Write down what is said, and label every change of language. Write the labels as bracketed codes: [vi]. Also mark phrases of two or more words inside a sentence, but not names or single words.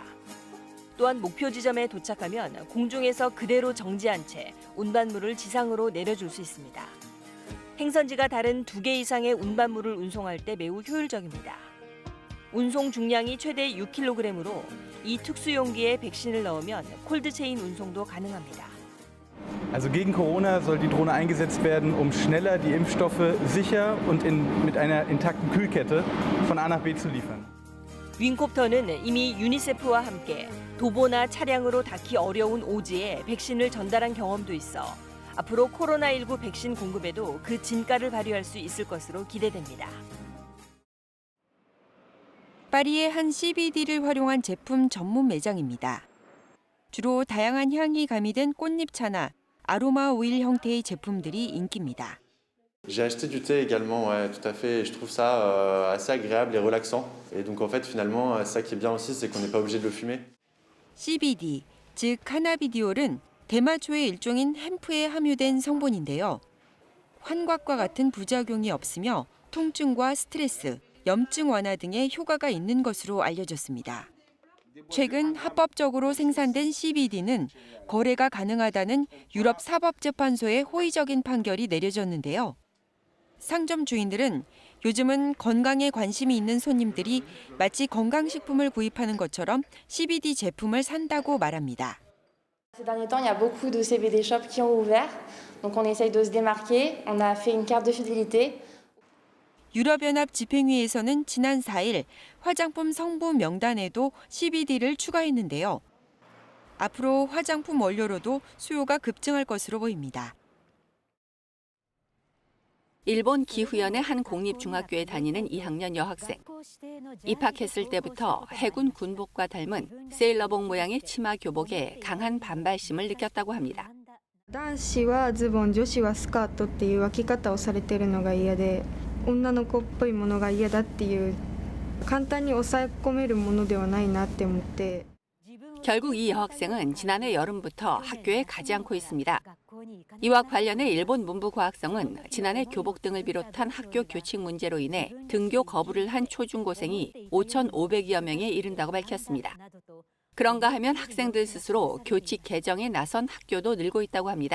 [ko] 또한 목표 지점에 도착하면 공중에서 그대로 정지한 채 운반물을 지상으로 내려줄 수 있습니다. 행선지가 다른 2개 이상의 운반물을 운송할 때 매우 효율적입니다. 운송 중량이 최대 6kg으로 이 특수 용기에 백신을 넣으면 콜드체인 운송도 가능합니다. [de] Also gegen Corona soll die Drohne eingesetzt werden, um schneller die Impfstoffe sicher und mit einer intakten Kühlkette von A nach B zu liefern. [ko] 윙콥터는 이미 유니세프와 함께 도보나 차량으로 닿기 어려운 오지에 백신을 전달한 경험도 있어 앞으로 코로나19 백신 공급에도 그 진가를 발휘할 수 있을 것으로 기대됩니다. 파리의 한 CBD를 활용한 제품 전문 매장입니다. 주로 다양한 향이 가미된 꽃잎차나 아로마 오일 형태의 제품들이 인기입니다. [fr] J'ai acheté du thé également, ouais, tout à fait. Et je trouve ça assez agréable et relaxant. Et donc en fait, finalement, ça qui est bien aussi, c'est qu'on n'est pas obligé de le fumer. [ko] CBD, 즉 카나비디올은 대마초의 일종인 햄프에 함유된 성분인데요. 환각과 같은 부작용이 없으며 통증과 스트레스, 염증 완화 등의 효과가 있는 것으로 알려졌습니다. 최근 합법적으로 생산된 CBD는 거래가 가능하다는 유럽 사법재판소의 호의적인 판결이 내려졌는데요. 상점 주인들은 요즘은 건강에 관심이 있는 손님들이 마치 건강식품을 구입하는 것처럼 CBD 제품을 산다고 말합니다. [fr] Ces derniers temps, il y a beaucoup de CBD shops qui ont ouvert. Donc on essaye de se démarquer. On a fait une carte de fidélité. [ko] 유럽연합 집행위에서는 지난 4일 화장품 성분 명단에도 CBD를 추가했는데요. 앞으로 화장품 원료로도 수요가 급증할 것으로 보입니다. 일본 기후현의 한 공립중학교에 다니는 2학년 여학생. 입학했을 때부터 해군 군복과 닮은 세일러복 모양의 치마 교복에 강한 반발심을 느꼈다고 합니다. [ja] 男子はズボン、女子はスカートっていう分け方をされているのが嫌で、女の子っぽいものが嫌だっていう簡単に抑え込めるものではないなって思って。 [ko] 결국 이 여학생은 지난해 여름부터 학교에 가지 않고 있습니다. 이와 관련해 일본 문부과학성은 지난해 교복 등을 비롯한 학교 교칙 문제로 인해 등교 거부를 한 초중고생이 5,500여 명에 이른다고 밝혔습니다. 그런가 하면 학생들 스스로 교칙 개정에 나선 학교도 늘고 있다고 합니다.